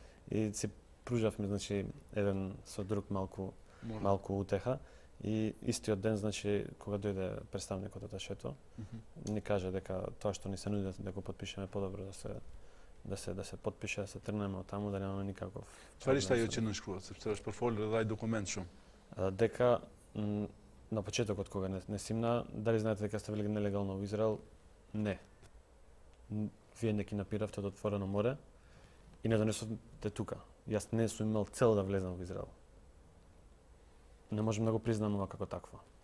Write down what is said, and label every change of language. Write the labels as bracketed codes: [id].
[mk] И си пружавме, значи, еден со друг малку утеха. И истиот ден, значи, кога дојде представникот од Ашето, ни кажа дека тоа што ни се нуди да го потпишеме подобро да се потпише, да се тргнеме од таму, да немаме никаков. [sq] Çfarë ishte ajo që nënshkruat, sepse është përfolur edhe ai документ shumë. [mk] Дека на почетокот кога не симна, дали знаете дека сте били нелегално во Израел? Не. Вие не ги напиравте од отворено море и не донесовте тука. Јас не сум имал цел да влезам во Израел. Не можем да го признам ова како такво.